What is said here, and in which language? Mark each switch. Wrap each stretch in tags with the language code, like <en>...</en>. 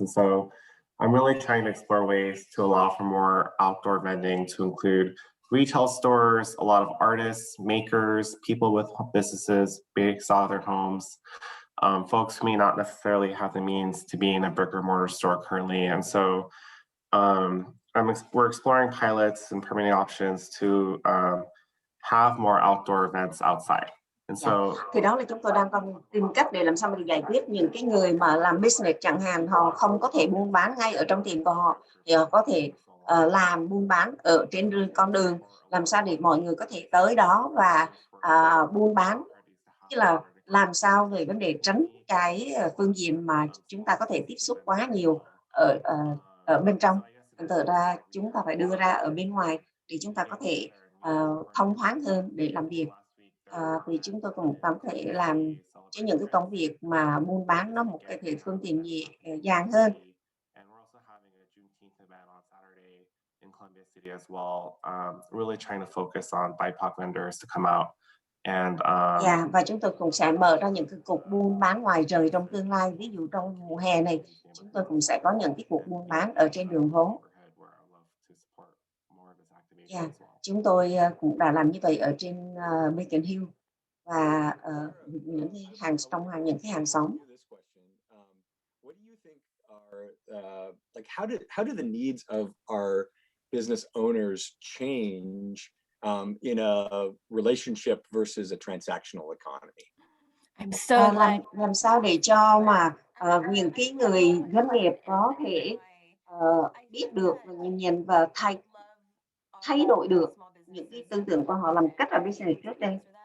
<en>And so I'm really trying to explore ways to allow for more outdoor vending to include retail stores, a lot of artists, makers, people with businesses based out of their homes. Folks who may not necessarily have the means to be in a brick or mortar store currently. And so we're exploring pilots and permitting options to have more outdoor events outside. And so</en> <vi>thì đó là chúng tôi đang tìm cách để làm sao để giải quyết những cái người mà làm business chẳng hạn, họ không có thể buôn bán ngay ở trong tiệm của họ thì họ có thể làm buôn bán ở trên con đường, làm sao để mọi người có thể tới đó và buôn bán, chứ là làm sao về vấn đề tránh cái phương diện mà chúng ta có thể tiếp xúc quá nhiều ở bên trong. Thành thử ra chúng ta phải đưa ra ở bên ngoài để chúng ta có thể thông thoáng hơn để làm việc. Thì chúng tôi cũng có thể làm cho những cái công việc mà buôn bán nó một cái thể phương tiện nhẹ dàng hơn.</vi> <en>In Columbia City as well, really trying to focus on BIPOC vendors to come out. And</en> <vi>và chúng tôi cũng sẽ mở ra những cái cuộc buôn bán ngoài trời trong tương lai. Ví dụ trong mùa hè này, chúng tôi cũng sẽ có những cái cuộc buôn bán ở trên đường phố. Chúng tôi cũng đã làm như vậy ở trên Beacon Hill và những cái những cái hàng xóm.</vi> <en>What do you think are like how do the needs of our business owners change in a relationship versus a transactional economy?</en> <vi>Làm sao để cho mà những cái người doanh nghiệp có thể biết được và nhìn và thay đổi được những cái tư tưởng của họ làm cách ở business trước đây.</vi>